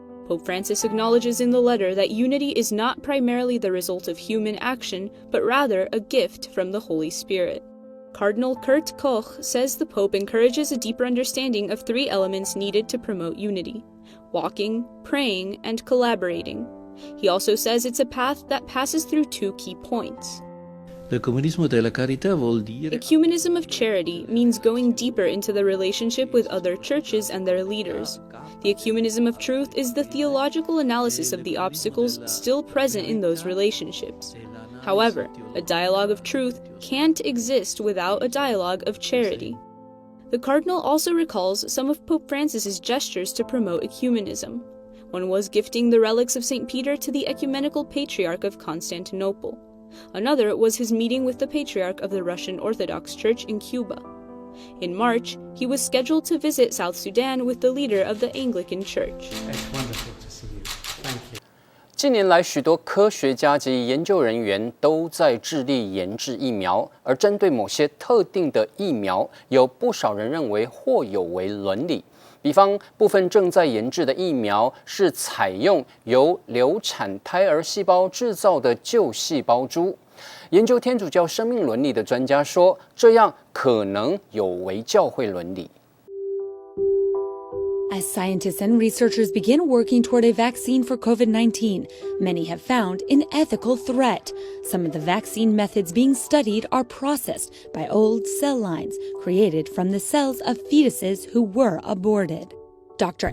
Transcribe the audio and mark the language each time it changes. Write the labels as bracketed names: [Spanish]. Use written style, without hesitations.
[English] Pope Francis acknowledges in the letter that unity is not primarily the result of human action, but rather a gift from the Holy Spirit. Cardinal Kurt Koch says the Pope encourages a deeper understanding of three elements needed to promote unity: walking, praying, and collaborating. He also says it's a path that passes through two key points. [Italian] L'ecumenismo della carità vuol dire [English] Ecumenism of charity means going deeper into the relationship with other churches and their leaders. The ecumenism of truth is the theological analysis of the obstacles still present in those relationships. However, a dialogue of truth can't exist without a dialogue of charity. The Cardinal also recalls some of Pope Francis's gestures to promote ecumenism. One was gifting the relics of St. Peter to the Ecumenical Patriarch of Constantinople. Another was his meeting with the Patriarch of the Russian Orthodox Church in Cuba. In March, he was scheduled to visit South Sudan with the leader of the Anglican Church. It's wonderful to see you. Thank you. [Chinese] 近年来，许多科学家及研究人员都在致力研制疫苗，而针对某些特定的疫苗，有不少人认为或有违伦理。比方，部分正在研制的疫苗是采用由流产胎儿细胞制造的旧细胞株。研究天主教生命伦理的专家说，这样可能有违教会伦理。 [English] As scientists and researchers begin working toward a vaccine for COVID-19, many have found an ethical threat. Some of the vaccine methods being studied are processed by old cell lines created from the cells of fetuses who were aborted. Dr.